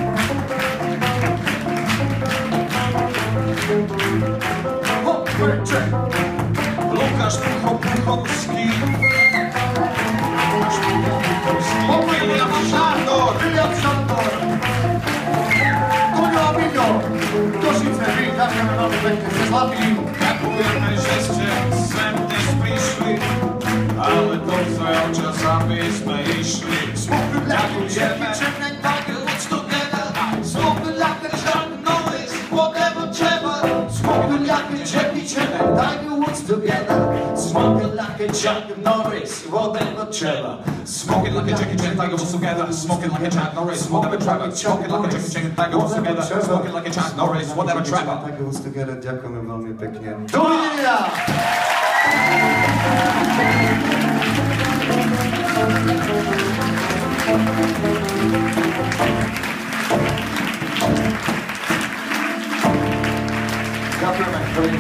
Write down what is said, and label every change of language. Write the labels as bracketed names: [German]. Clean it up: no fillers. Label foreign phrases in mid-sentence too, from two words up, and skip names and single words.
[Slovak] Lukáš Puchovský, William Šandor, Toňo a Miňo, Košice, my ďakujeme veľmi pekne, ste zlatí. ďakujeme, že ste sem dnes prišli, ale to za čas, aby sme išli. Ďakujeme. [English] Smoking like a Chuck Norris, whatever Trevor. Smoking like a Jackie Chan, Tiger Woods together. Smoking like a Chuck Norris, whatever Trevor. Smoking like a Jackie Chan, Tiger Woods together. Smoking like a Chuck Norris, whatever Trevor. Tiger Woods together, [Slovak] ďakujeme veľmi pekne. Dovidenia! Ďakujeme, dovidenia.